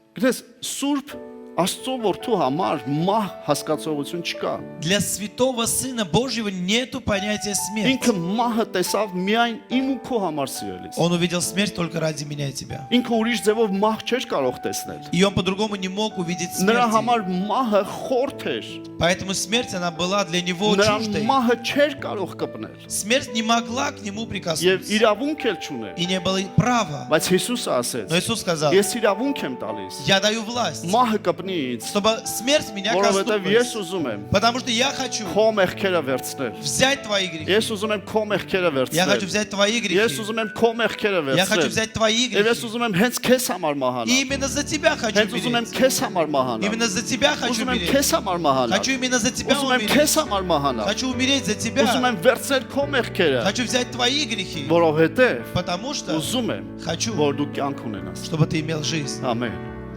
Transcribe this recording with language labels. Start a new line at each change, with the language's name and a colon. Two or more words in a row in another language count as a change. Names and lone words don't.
Armenian: Գիտես, Սուրբ Աստծո որդու համար մահ հասկացողություն չկա։
Russian: Для святого Сына Божьего нету понятия смерти.
Armenian: Ինքը մահը տեսավ միայն իմ ու քո համար սիրելիս։
Russian: Он увидел смерть только ради меня и тебя.
Armenian: Ինքը ուրիշ ձևով մահ չէր կարող տեսնել։
Russian: И он по-другому не мог увидеть
Armenian: Նրա
Russian: смерть.
Armenian: համար մահը խորթ էր։
Russian: Поэтому смерть, она была для него
Armenian: Նրա
Russian: чуждой.
Armenian: մահը չէր կարող կպնել։
Russian: Смерть не могла к нему
Armenian: Եվ
Russian: прикоснуться.
Armenian: իրավունք էլ չուներ։
Russian: И не было права.
Armenian: Բայց Հիսուսը ասեց.
Russian: Но Иисус сказал,
Armenian: Ես իրավունք եմ տալիս։
Russian: я даю власть,
Armenian: Մահը կպնի ինձ,
Russian: чтобы смерть меня
Armenian: որովհետև ես
Russian: коснулась.
Armenian: ուզում եմ
Russian: Потому что я хочу
Armenian: քո մեղքերը վերցնել։
Russian: взять твои грехи.
Armenian: Ես ուզում եմ քո մեղքերը
Russian: Я хочу
Armenian: վերցնել։
Russian: взять твои
Armenian: Ես
Russian: грехи.
Armenian: ուզում եմ քո մեղքերը
Russian: Я хочу
Armenian: վերցնել։
Russian: взять твои
Armenian: Եվ ես
Russian: грехи.
Armenian: ուզում եմ հենց քեզ համար
Russian: И
Armenian: մահանալ։
Russian: именно за тебя хочу
Armenian: Հենց ուզում եմ
Russian: умереть.
Armenian: քեզ համար մահանալ։
Russian: Именно за тебя хочу
Armenian: Ուզում եմ
Russian: умереть.
Armenian: քեզ համար մահանալ։
Russian: Хочу именно за тебя
Armenian: Ուզում եմ
Russian: умереть.
Armenian: քեզ համար մահանալ։
Russian: Хочу умереть за
Armenian: Ուզում
Russian: тебя.
Armenian: եմ վերցնել քո մեղքերը,
Russian: Хочу взять твои грехи.
Armenian: որովհետև
Russian: Потому что
Armenian: ուզում եմ,
Russian: хочу,
Armenian: որ դու կյանք ունենաս։
Russian: чтобы ты имел жизнь.
Armenian: Ամեն։